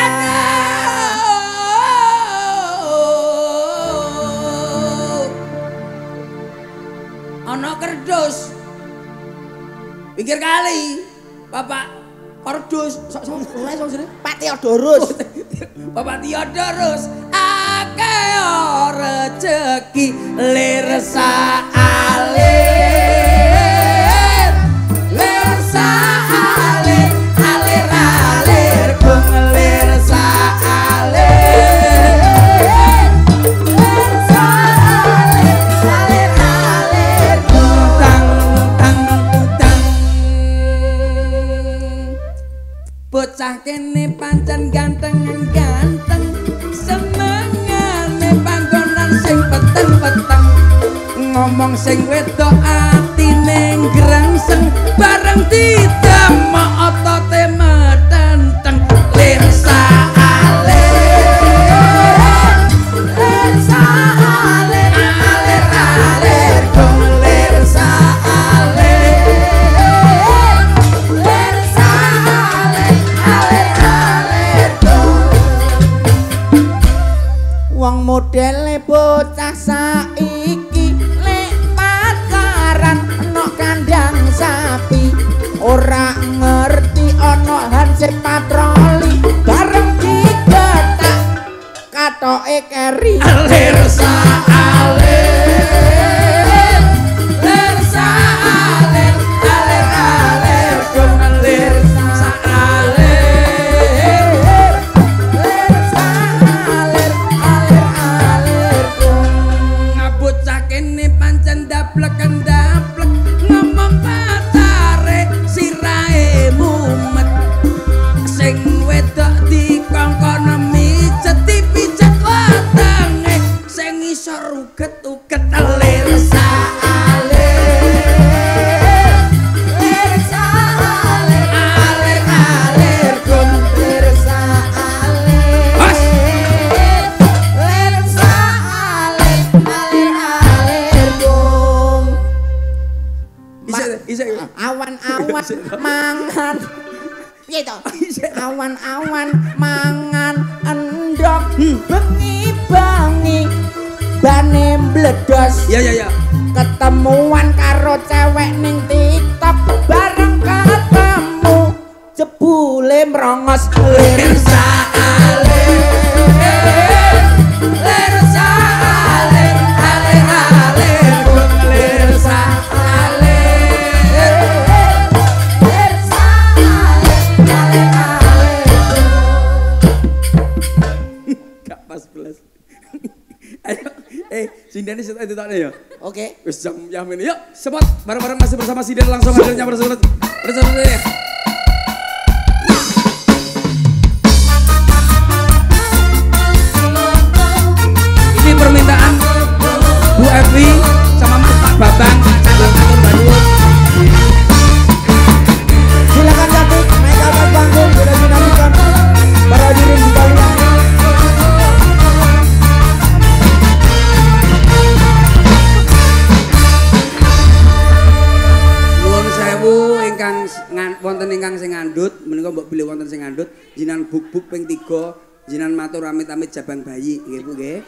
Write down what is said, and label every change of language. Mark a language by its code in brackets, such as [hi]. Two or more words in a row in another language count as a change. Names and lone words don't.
[jv] Ana kerdus. Pinggir kali. Bapak kerdus. Sok Pak Theodorus. Bapak Theodorus akeh rezeki lir saalir. Lir saalir, alir-alir kung lir saalir. Lir saalir, alir-alir kung tang tang tang. Bocah kene pancen ganteng-ganteng, semengane panggonan sing peteng-peteng. Ngomong sing wedok atine grangseng, bareng ditemok otote metenteng. Lir saalir, lir saalir, alir-alir kung lir saalir. Lir saalir, alir-alir kung. Wong modele bocah saiki lek pacaran ana kandang sapi ora ngerti ana hansip patroli bareng digetak katoke keri. Lir saalir, lir saalir, alir-alir kung lir saalir. Lir saalir, alir-alir kung. Ngabocah kene pancen daplek-daplek, ngomong pacare sirahe mumet. Sing wedok dikongkon mijet dipijet watenge, sing isor uget-uget. Lir saalir, lir saalir, alir-alir kung lir saalir. Lir saalir, alir-alir kung. Isik Awan-awan mangan. Piye to? Awan-awan mangan endhog bengi-bengi bane mbledos. ya. Ketemuan karo cewek ning TikTok bareng ketemu jebule mrongos. Lir saalir, lir saalir, alir-alir kung lir saalir. Lir saalir, alir-alir [id] Gak pas belas. Ayo, Sindan itu taknya ya. Oke. Wis jam ini yuk, sempat bareng-bareng masih bersama Sindan langsung hadirnya bersama ya. Ini permintaan Bu Evi sama Mas Pak Babang Atur Bandung. Silakan cantik naik ke atas panggung sudah dinyanyikan para hadirin sekalian. [jv] Nuwun sewu ingkang wonten ingkang sing ngandhut menika mbok bilih wonten sing ngandhut jinan buk-buk ping 3 jinan matur amit-amit jabang bayi nggih Bu nggih.